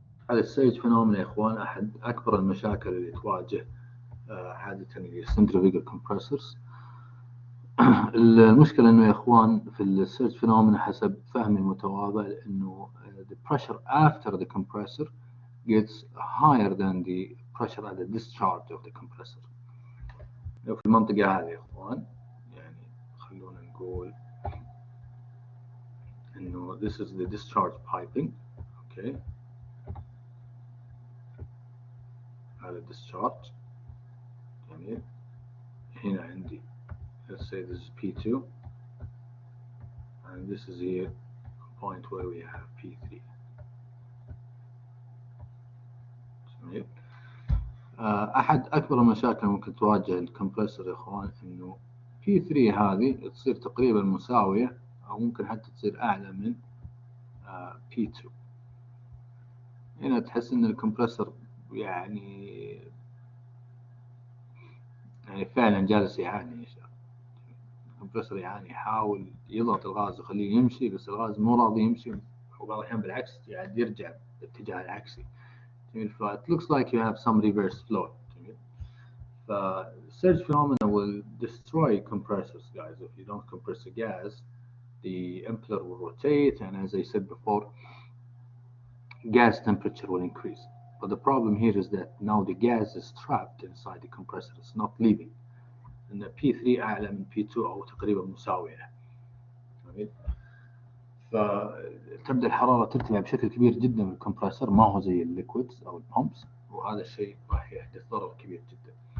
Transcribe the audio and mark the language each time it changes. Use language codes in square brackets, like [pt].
[ar] هذا السيرج فينومينا يا إخوان أحد أكبر المشاكل اللي تواجه عادة السنترفيجال كومبرسورز. المشكلة إنه يا إخوان في السيرج فينومينا حسب فهمي المتواضع إنه [en] the pressure after the compressor gets higher than the pressure at the discharge of the compressor. [ar] لو في المنطقة هذه يا إخوان يعني خلونا نقول إنه [en] this is the discharge piping. Okay. [ar] هذا discharge. جميل. هنا عندي [en] let's say this is P2 and this is here a point where we have P3. [ar] جميل. أحد أكبر المشاكل ممكن تواجه الكمبرسور يا إخوان إنه P3 هذه تصير تقريبا مساوية أو ممكن حتى تصير أعلى من P2. هنا تحس إن الكمبرسور يعني فعلا جالس يعاني يا شباب. الكمبرسور يعاني يحاول يضغط الغاز ويخليه يمشي بس الغاز مو راضي يمشي وبعض الأحيان بالعكس يعني يرجع بالاتجاه العكسي. جميل. [en] ف it looks like you have some reverse flow. [ar] جميل. [en] ف surge phenomena will destroy compressors guys. If you don't compress the gas, the impeller will rotate and as I said before, gas temperature will increase. But the problem here is that now the gas is trapped inside the compressor. It's not leaving. [ar] إن P3 أعلى من P2 أو تقريبا مساوية. جميل. فتبدأ الحرارة ترتفع بشكل كبير جدا في الكمبرسور ما هو زي الليكويدز أو البامبس وهذا الشيء راح يحدث ضرر كبير جدا.